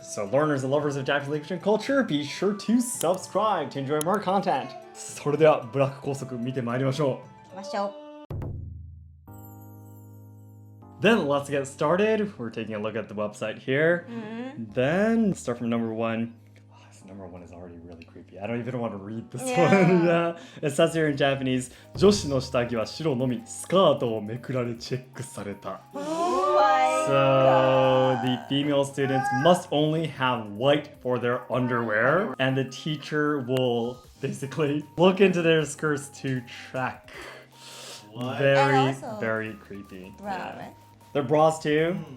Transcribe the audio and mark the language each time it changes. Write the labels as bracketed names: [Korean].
[English] So learners and lovers of Japanese language and culture, be sure to subscribe to enjoy more content. [Japanese] それではブラック校則見てまいりましょう。 [English] Then let's get started. We're taking a look at the website here. Then start from number one. Oh, this number one is already really creepy. I don't even want to read this one. Yeah. It says here in Japanese, [Japanese] 女子の下着は白のみ、スカートをめくられチェックされた。 [English] So the female students must only have white for their underwear, and the teacher will basically look into their skirts to check. What? Very, very creepy. Bra, right? They're bras too?